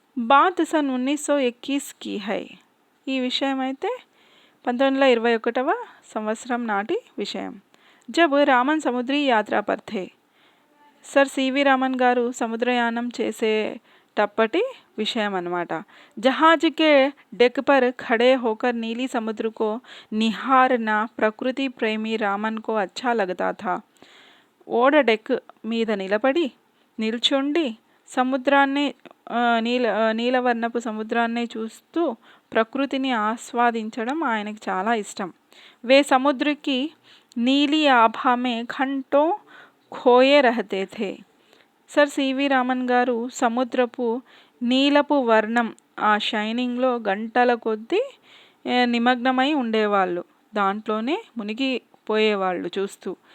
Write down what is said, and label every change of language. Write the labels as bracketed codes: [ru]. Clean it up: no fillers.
[hi] Bath sun 1921 की है, [te] ఈ విషయం అయితే 1921వ సంవత్సరం నాటి విషయం। [hi] జబ్ రామన్ సముద్రీ యాత్ర పర్ థే, [te] సర్ సివి రామన్ గారు సముద్రయానం చేసేటప్పటి విషయం అన్నమాట। [hi] जहाज के डेक पर खड़े होकर नीली समुद्र को निहारना प्रकृति प्रेमी रामन को अच्छा लगता था। [te] ఓడ డెక్ మీద నిల్చుండి సముద్రాన్ని నీలవర్ణపు సముద్రాన్ని చూస్తూ ప్రకృతిని ఆస్వాదించడం ఆయనకు చాలా ఇష్టం। [hi] వే సముద్రకి నీలి ఆభా మే ఘంటో ఖోయే రహతే థే, [te] సర్ సివి రామన్ గారు సముద్రపు నీలపు వర్ణం ఆ షైనింగ్లో గంటల కొద్దీ నిమగ్నమై ఉండేవాళ్ళు, దాంట్లోనే మునిగిపోయేవాళ్ళు చూస్తూ।